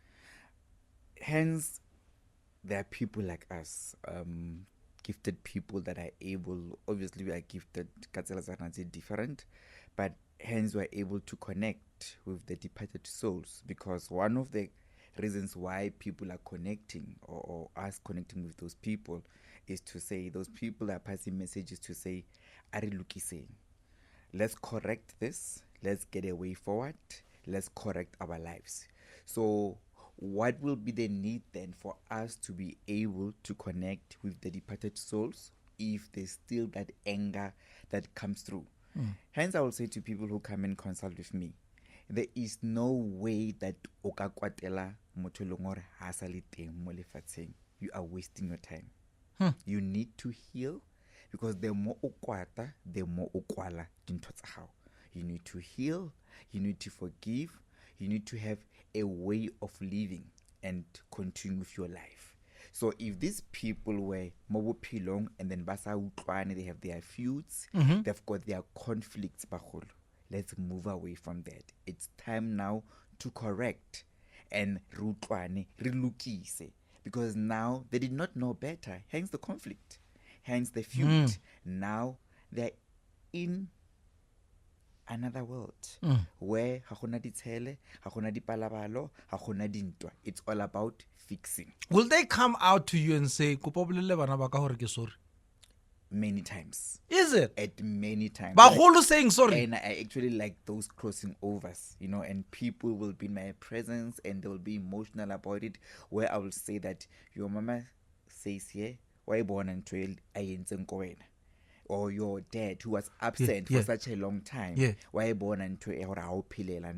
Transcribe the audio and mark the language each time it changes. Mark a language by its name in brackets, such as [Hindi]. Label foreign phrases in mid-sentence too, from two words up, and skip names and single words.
[English] Hence, there are people like us, gifted people that are able, obviously we are gifted, different, but hence we are able to connect with the departed souls, because one of the reasons why people are connecting or us connecting with those people is to say, those people are passing messages to say, [Southern Sotho] Ari Lukiseng, [English] let's correct this, let's get a way forward, let's correct our lives. So what will be the need then for us to be able to connect with the departed souls if there's still that anger that comes through? Hence, I will say to people who come and consult with me, there is no way that [Southern Sotho] oka kwatela motho eleng hore ha sa le teng mo lefatsheng. [English] You are wasting your time. You need to heal, because the more [Southern Sotho] o kwata, [English] the more [Southern Sotho] o kwala dintho tsa hao. [English] You need to heal, you need to forgive, you need to have a way of living and continue with your life. So if these people were [Southern Sotho] mo bophelong [English] and then [Southern Sotho] ba sa utlwane, [English] they have their feuds, they've got their conflicts, bagolo, let's move away from that. It's time now to correct and [Southern Sotho] re utlwane, re lokise, [English] because now they did not know better, hence the conflict, hence the feud. Now they're in another world where [Southern Sotho] ha gona ditshele, ha gona dipalabalo, ha gona dintwa. [English] It's all about fixing. Will they come out to you and say, [Southern Sotho] "Kopa bolelle bana ba ka hore ke sorry"? [English] Many times. Is it? At many times. Bagolo saying sorry. And I actually like those crossing overs, you know, and people will be in my presence and they will be emotional about it, where I will say that your mama says here, why born and trail or your dad who was absent for such a long time, why born and trail or how pilela.